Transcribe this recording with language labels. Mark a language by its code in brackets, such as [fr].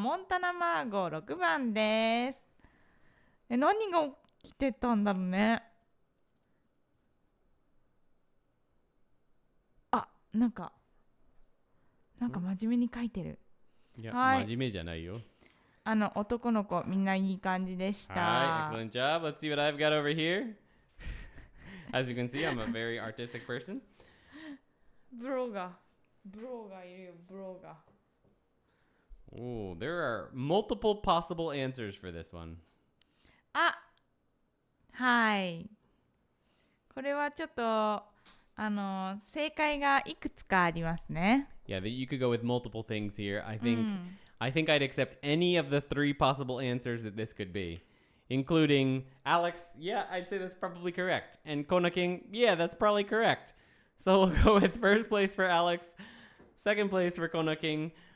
[ja] モンタナマーゴ6番です。何が起きてたんだろうね。なんか真面目に書いてる。いや、はい、真面目じゃないよ。男の子みんないい感じでした。 [en] はい、excellent job. Let's see what I've got over here. As you can see, I'm a very artistic person. [ja] ブロガーいるよ、ブロガー。 [en] Oh, there are multiple possible answers for this one. [ja] はい。これはちょっと正解がいくつかありますね。 [en] Yeah, you could go with multiple things here. I think I'd accept any of the three possible answers that this could be, including Alex. Yeah, I'd say that's probably correct. And Kona King. Yeah, that's probably correct. So we'll go with first place for Alex, second place for Kona King.